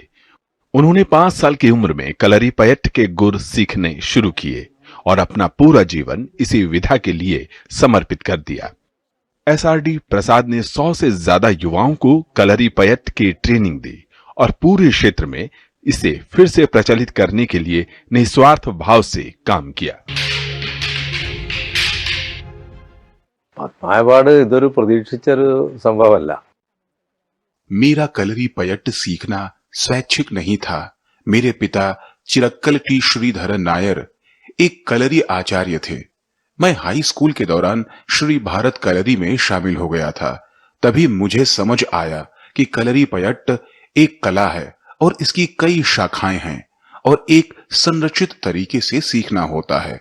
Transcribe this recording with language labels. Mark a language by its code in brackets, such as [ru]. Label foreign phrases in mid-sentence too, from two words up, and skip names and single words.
[hi] उन्होंने 5 साल की उम्र में कलरी पयट्ट के गुर सीखने शुरू किए और अपना पूरा जीवन इसी विधा के लिए समर्पित कर दिया। SRD प्रसाद ने 100 से ज्यादा युवाओं को कलरी पयट्ट की ट्रेनिंग दी और पूरे क्षेत्र में इसे फिर से प्रचलित करने के लिए निस्वार्थ भाव से काम किया। [ml] പത്മനാഭപാട് ഇതൊരു പ്രതീക്ഷിച്ചൊരു സംഭവമല്ല. [hi] मेरा कलरी पयट्ट सीखना स्वैच्छिक नहीं था। मेरे पिता चिरक्कल टी श्रीधरन नायर एक कलरी आचार्य थे। मैं हाई स्कूल के दौरान श्री भारत कलरी में शामिल हो गया था। तभी मुझे समझ आया कि कलरी पयट्ट एक कला है और इसकी कई शाखाएं हैं और एक संरचित तरीके से सीखना होता है।